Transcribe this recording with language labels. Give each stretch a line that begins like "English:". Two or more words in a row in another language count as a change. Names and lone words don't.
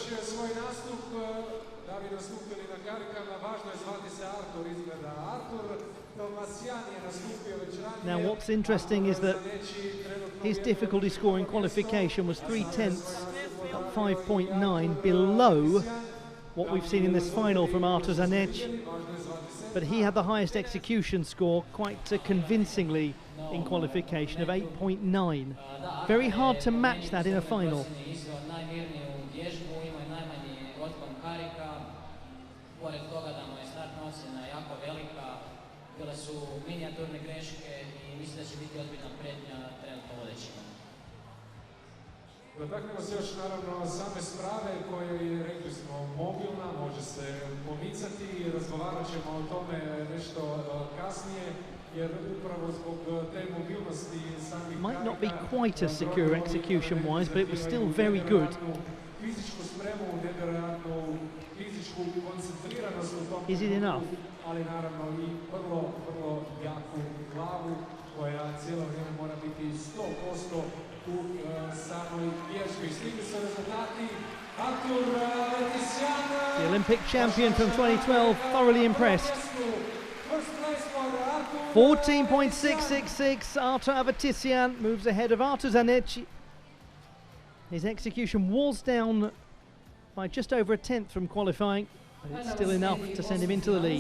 English: Now what's interesting is that his difficulty score in qualification was 3/10 at 5.9, below what we've seen in this final from Artur Zanec. But he had the highest execution score quite convincingly in qualification of 8.9. Very hard to match that in a final.
Croatian: Dotaknemo se još naravno same sprave koja je, rekli smo, mobilna, može se pomicati i razgovarat ćemo o tome nešto kasnije, jer upravo zbog te mobilnosti samih
English: might not be quite as secure execution-wise, but it was still very good.
Croatian: Fizičku spremu, nevjerojatnu fizičku koncentriranost u tom.
English: Is it enough?
Croatian: Ali naravno i vrlo jaku glavu koja cijelo vrijeme mora biti 100% u samoj vježbi. Stigli su rezultati. Artur Avetissian,
English: the Olympic champion from 2012, thoroughly impressed. 14.666, Artur Avetissian moves ahead of Artur Zanec. His execution was down by just over 1/10 from qualifying, but it's still enough to send him into the lead.